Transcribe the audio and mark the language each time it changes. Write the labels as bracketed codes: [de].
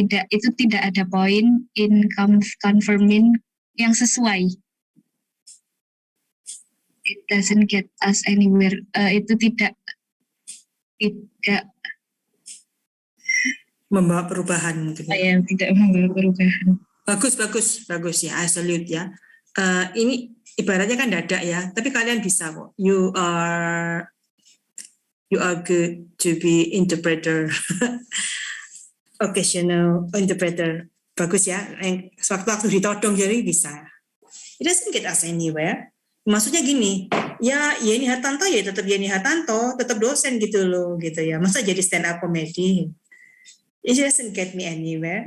[id] Itu tidak ada poin in confirming yang sesuai. [en] It doesn't get us anywhere. [id] Itu tidak membawa perubahan. Tidak membawa perubahan. Bagus ya, [en] I salute [id] ya. Ini ibaratnya kan dadak ya, tapi kalian bisa kok. [en] You are good to be interpreter. Occasional interpreter. Bagus ya. [id] Sewaktu-waktu ditodong jadi bisa. [en] It doesn't get us anywhere. [id] Maksudnya gini, ya Yeni Hartanto ya tetap Yeni Hartanto, tetap dosen gitu loh, gitu ya. Masa jadi [en] stand up comedy? It doesn't get me anywhere.